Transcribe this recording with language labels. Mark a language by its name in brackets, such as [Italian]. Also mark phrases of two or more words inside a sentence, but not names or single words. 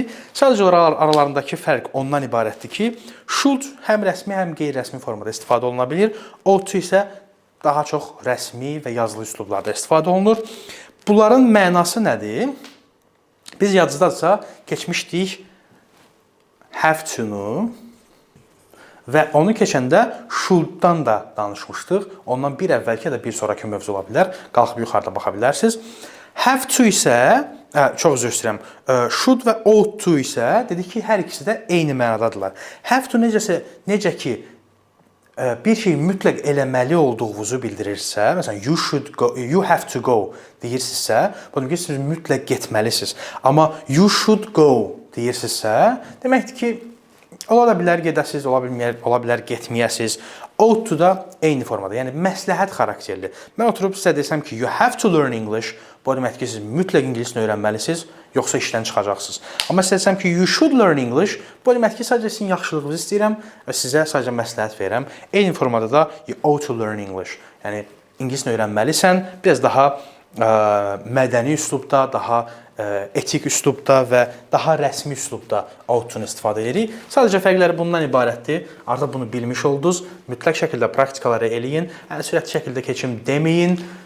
[Azerbaijani] Sadəcə aralarındakı fərq ondan ibarətdir ki, should həm rəsmi, həm qeyri-rəsmi formada istifadə oluna bilir. [English] Ought to [Azerbaijani] isə daha çox rəsmi və yazılı üslublarda istifadə olunur. Bunların mənası nədir? Biz yadınızdadırsa keçmişdik [English] have to- [Azerbaijani] nu və onu keçəndə should-dan da danışmışdıq. Ondan bir əvvəlki ya da bir sonraki mövzu ola bilər. Qalxıb yuxarıda baxa bilərsiniz. [English] Have to [Azerbaijani] isə, çox üzr istəyirəm, should və [English] ought to [Azerbaijani] isə dedik ki, hər ikisi də eyni mənadadırlar. [English] Have to [Azerbaijani] necə ki, bir şey mütləq eləməli olduğunuzu bildirirsə, məsələn, [English] you have to go [Azerbaijani] deyirsinizsə, bunu ki, siz mütləq getməlisiniz. Amma [English] you should go [Azerbaijani] deyirsinizsə, deməkdir ki, ola bilər gedəsiniz, ola bilər getməyəsiniz. [English] Ought to [Azerbaijani] da eyni formada, yəni məsləhət xarakterli. Mən oturub sizə desəm ki, [English] you have to learn English, [Azerbaijani] bu deməkdir ki, siz mütləq ingilisini öyrənməlisiniz, yoxsa işdən çıxacaqsınız. Amma sizə desəm ki, [English] you should learn English, [Azerbaijani] bu deməkdir ki, sadəcə sizin yaxşılığınızı istəyirəm və sizə sadəcə məsləhət verirəm. Eyni formada da [English] you ought to learn English, [Azerbaijani] yəni ingilisini öyrənməlisən, biraz daha mədəni üslubda, daha etik üslubda və daha rəsmi üslubda ought-unu istifadə edirik. Sadəcə fərqləri bundan ibarətdir. Artıq bunu bilmiş oldunuz. Mütləq şəkildə praktikaları eləyin. Sürətli şəkildə keçim deməyin.